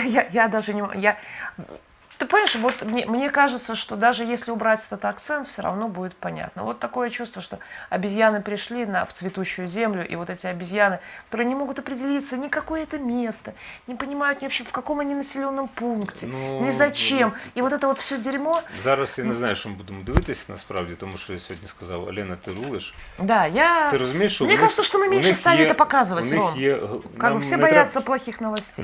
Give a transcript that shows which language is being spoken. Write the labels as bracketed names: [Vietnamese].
[Russian] Я даже не... Ты понимаешь, вот мне кажется, что даже если убрать этот акцент, все равно будет понятно. Вот такое чувство, что обезьяны пришли в цветущую землю, и вот эти обезьяны, которые не могут определиться ни какое это место, не понимают ни вообще, в каком они населенном пункте, ни зачем. І вот это вот все дерьмо. [Ukrainian] Зараз я не знаю, що ми будемо дивитися насправді, тому що я сьогодні сказав, Олена, ти рулиш. [Russian] Да, [Ukrainian] Ти розумієш, що [Russian] мне кажется, что мы меньше стали это показывать, Ром. Как бы все боятся плохих новостей.